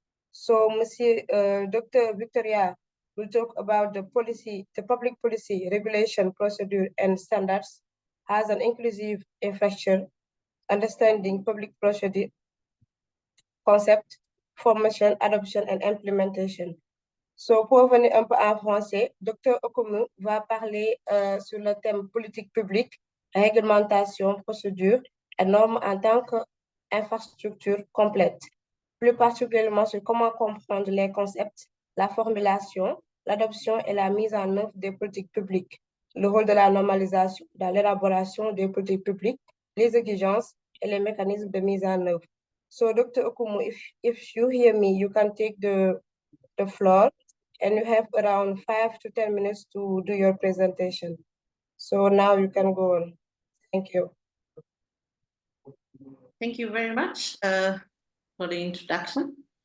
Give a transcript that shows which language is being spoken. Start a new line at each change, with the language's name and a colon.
English: So, Dr. Victoria will talk about the policy, the public policy, regulation, procedure, and standards as an inclusive infrastructure, understanding public procedure, concept, formation, adoption, and implementation.
French: So, pour revenir un peu en français, Dr. Okumu va parler sur le thème politique publique, réglementation, procédure et normes en tant qu'infrastructure complète. Plus particulièrement sur comment comprendre les concepts, la formulation, l'adoption et la mise en œuvre des politiques publiques, le rôle de la normalisation dans l'élaboration des politiques publiques, les exigences et les mécanismes de mise en œuvre.
English: So, Dr. Okumu, if you hear me, you can take the floor, and you have around 5 to 10 minutes to do your presentation. So now you can go on. Thank you. Thank you very much for the introduction.